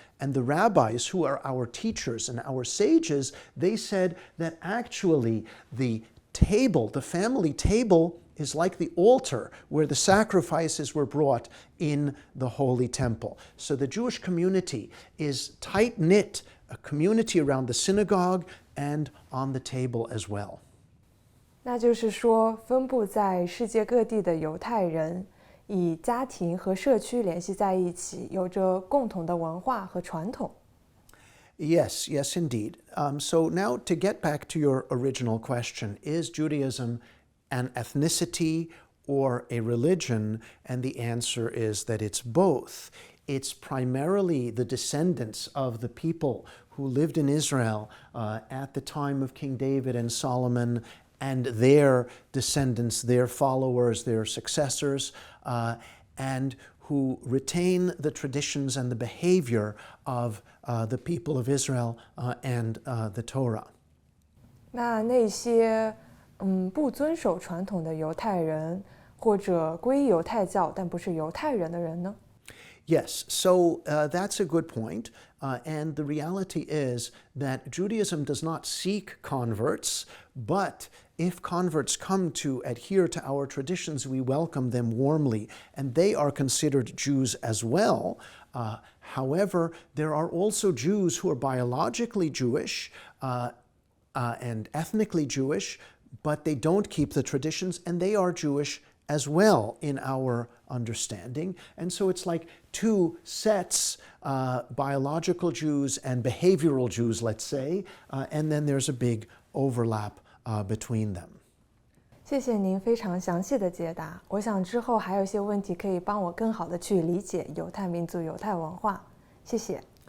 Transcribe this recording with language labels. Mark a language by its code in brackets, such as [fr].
[en] And the rabbis, who are our teachers and our sages, they said that actually the table, the family table, is like the altar where the sacrifices were brought in the Holy Temple. So the Jewish community is tight-knit, a community around the synagogue and on the table as well. [zh] 那就是说，分布在世界各地的犹太人，以家庭和社区联系在一起，有着共同的文化和传统。 [en] Yes, yes, indeed. So now to get back to your original question, is Judaism an ethnicity or a religion? And the answer is that it's both. It's primarily the descendants of the people who lived in Israel at the time of King David and Solomon, and their descendants, their followers, their successors, and who retain the traditions and the behavior of the people of Israel and the Torah. [zh] 那些不遵守传统的犹太人，或者皈依犹太教但不是犹太人的人呢？ [en] Yes, so that's a good point. And the reality is that Judaism does not seek converts, but if converts come to adhere to our traditions, we welcome them warmly, and they are considered Jews as well. However, there are also Jews who are biologically Jewish and ethnically Jewish, but they don't keep the traditions, and they are Jewish as well in our understanding. And so it's like two sets, biological Jews and behavioral Jews, let's say, and then there's a big overlap between them. [zh] 谢谢您非常详细的解答。我想之后还有一些问题可以帮我更好的去理解犹太民族、犹太文化。谢谢。